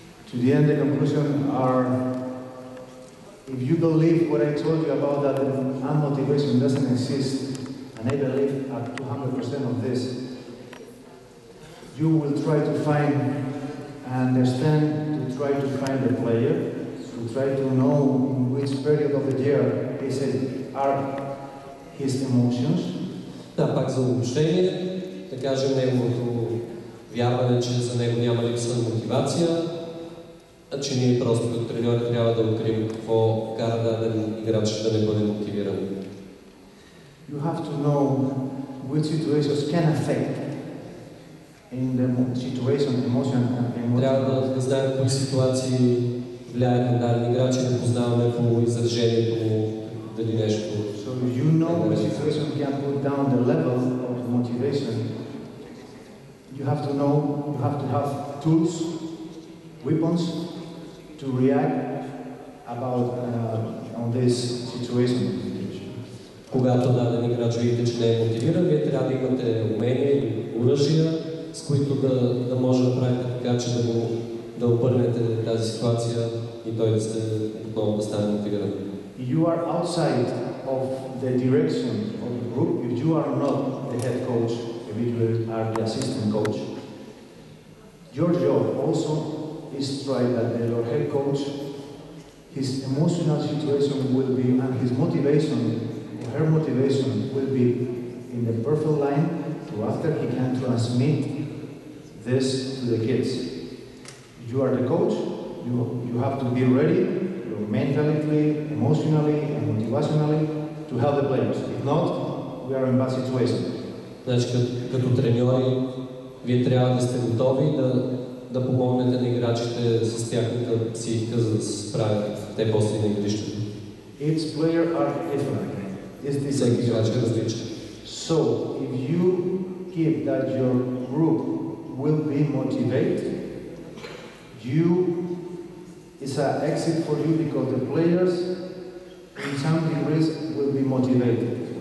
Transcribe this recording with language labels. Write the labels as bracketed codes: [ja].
[en] To the end, the conclusion are, if you believe what I told you about that unmotivation doesn't exist, and I believe at 200% of this, you will try to find and understand, to try to find the player, to try to know in which period of the year are his emotions. [bg] Да, пак за обобщение, да кажем неговото вярване, че за него няма липса на мотивация, а че ние просто като треньори трябва да открием какво кара даден играч да не бъде мотивиран. [en] You have to know which situations can affect in the situation, emotion and [bg] трябва да знаем кои ситуации влияят на даден играч и да познаваме по изражението му дали нещо. [en] So you know which situation can put down the level of motivation. You have to know, you have to have tools, weapons to react about on this situation. [bg] Когато даден играч видите, че не е мотивиран, вие трябва да имате умения и оръжия, с които да може да правите така, че да обърнете тази ситуация и той отново да стане мотивиран. [en] You are outside of the direction of the group if you are not the head coach, if you are the assistant coach. Your job also is to try that your head coach, his emotional situation will be, and his motivation, her motivation will be in the perfect line to after he can transmit this to the kids. You are the coach, you have to be ready mentally, emotionally, and motivationally to help the players. If not, we are in bad situation. [bg] Значи, като треньори, вие трябва да сте готови да помогнете на играчите с тяхната психика, за да се справят те после на игрището. [en] Each player are different. [bg] Всеки играч е различен. [en] So, if you keep that your group will be motivated, it's an exit for you because the players in some degrees will be motivated.